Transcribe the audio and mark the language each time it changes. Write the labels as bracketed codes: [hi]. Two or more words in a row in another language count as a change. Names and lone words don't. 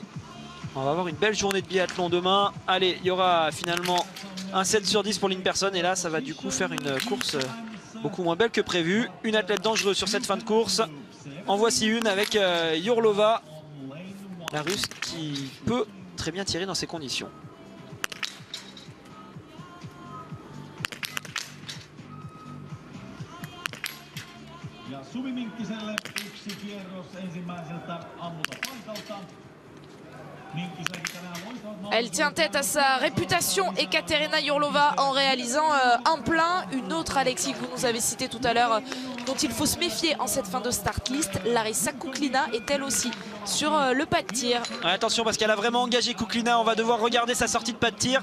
[fr] On va avoir une belle journée de biathlon demain. Allez, il y aura finalement un 7 sur 10 pour Lynn-Persson et là ça va du coup faire une course beaucoup moins belle que prévu. Une athlète dangereuse sur cette fin de course. En voici une avec Yourlova, la Russe qui peut très bien tirer dans ces conditions. [fi] Ja Suvi Minkkiselle yksi kierros ensimmäiseltä ammuta paikalta. [fr] Elle tient tête à sa réputation, Ekaterina Yurlova, en réalisant un plein. Une autre, Alexis, que vous nous avez citée tout à l'heure, dont il faut se méfier en cette fin de [en] start list. [fr] Larissa Kuklinina est elle aussi sur le pas de tir. Ouais, attention parce qu'elle a vraiment engagé Kuklinina. On va devoir regarder sa sortie de pas de tir.